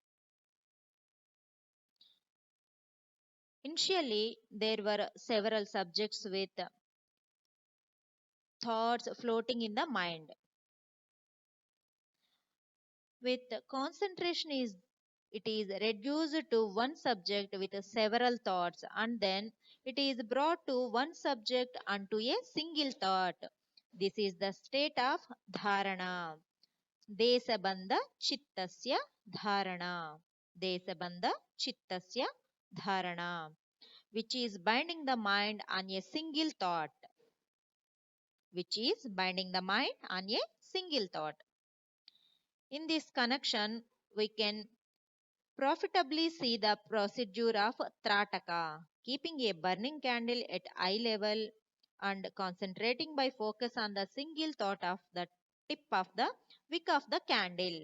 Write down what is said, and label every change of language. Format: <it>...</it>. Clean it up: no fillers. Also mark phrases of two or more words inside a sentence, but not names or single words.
<en>Initially, there were several subjects with thoughts floating in the mind. With concentration it is reduced to one subject with several thoughts, and then it is brought to one subject unto a single thought. This is the state of dharana.</en> <sa>Desabandha chittasya dharana. Desabandha chittasya dharana,</sa> <en>which is binding the mind on a single thought. Which is binding the mind on a single thought. In this connection, we can profitably see the procedure of Trataka, keeping a burning candle at eye level and concentrating by focus on the single thought of the tip of the wick of the candle.</en>